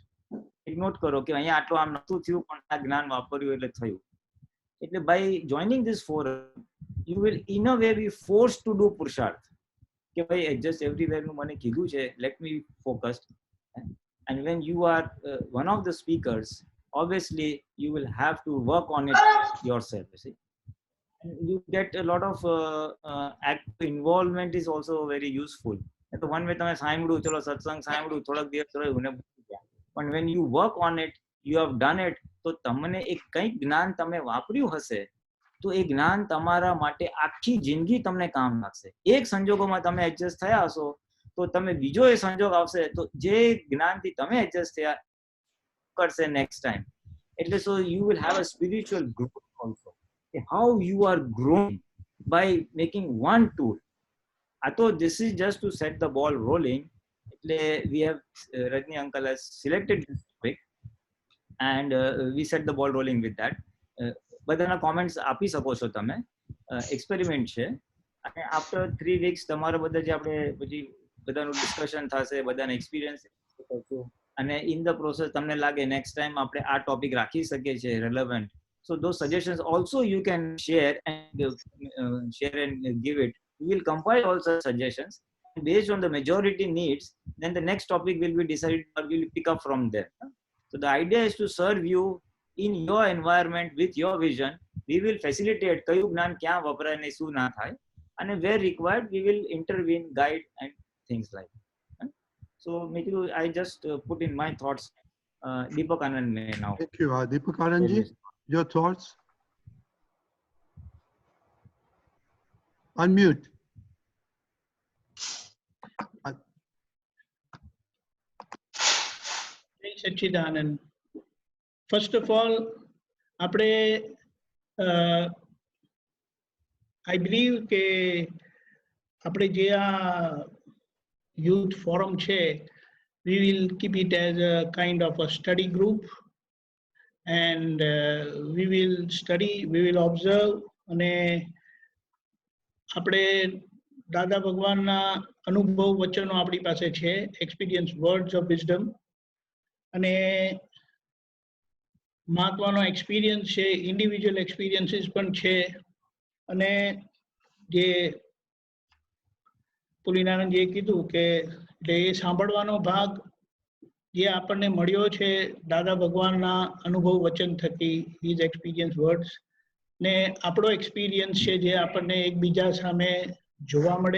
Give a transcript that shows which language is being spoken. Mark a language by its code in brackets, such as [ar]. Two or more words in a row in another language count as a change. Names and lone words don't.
[gu] એક નોટ કરો કે અહીંયા આટલું આમ નતું થયું પણ આ જ્ઞાન વાપર્યું એટલે થયું. [en] એટલે by joining this forum you will in a way be force to do [gu] પુરુષાર્થ કે ભાઈ [en] adjust everywhere [gu] નું મને કીધું છે, [en] let me focused. and when you are one of the speakers, obviously you will have to work on it yourself, you see. And you get a lot of active involvement is also very useful. [gu] તો [en] one way [gu] તમે સાંભળ્યું, ચલો સત્સંગ સાંભળ્યું, થોડાક દિવસ રહ્યું ને ભૂલી ગયા, પણ [en] when you work on it, you have done it, [gu] તો તમને એક કંઈક જ્ઞાન તમે વાપર્યું હશે તો એ જ્ઞાન તમારા માટે આખી જિંદગી તમને કામ લાગશે. એક સંજોગોમાં તમે એડજસ્ટ થયા હશો તો તમે બીજો એ સંજોગ આવશે તો જે જ્ઞાનથી તમે એડજસ્ટ થયા કરશે [en] next time. એટલે so you will have a spiritual growth also. How you are growing by making one tool. I thought this is just to set the ball rolling. We have Rajni uncle has selected this topic and we set the ball rolling with that. [gu] બધાના comments આપી શકો છો તમે. Experiment છે અને [en] after 3 weeks [gu] તમારા બધા જે આપણે પછી બધાનું ડિસ્કશન થશે, બધાના એક્સપિરિયન્સ કરશું, અને [en] in the process [gu] તમને લાગે [en] next time [gu] આપણે આ ટોપિક રાખી શકીએ છીએ relevant. [en] So those suggestions also you can share and give it. We will compile all such suggestions. Based on the majority needs, then the next topic will be decided or we will pick up from there. So the idea is to serve you in your environment with your vision. We will facilitate [gu] કયું જ્ઞાન ક્યાં વપરાય ને શું ના થાય, [en] and where required we will intervene, guide and things like that. So Mikku, I just put in my thoughts. Deepak Anand may now. Thank you. Deepak Anand ji, your thoughts? Unmute. Sachidanand. First of all, I believe [gu] કે આપણે જે આ [en] youth forum છે, we will keep it as a kind of a study group, and we will study, we will observe, [gu] અને આપણે દાદા ભગવાનના અનુભવ વચનો આપણી પાસે છે, [en] experience words of wisdom, [gu] અને મહાત્માનો એક્સપિરિયન્સ છે, [en] individual experiences [gu] પણ છે, અને જે પુલિનાનંદજીએ કીધું કે એટલે એ સાંભળવાનો ભાગ જે આપણને મળ્યો છે દાદા ભગવાનના અનુભવ વચન થકી, [en] his experience words, [gu] ને આપણો એક્સપિરિયન્સ છે જે આપણને એકબીજા સામે જોવા મળે.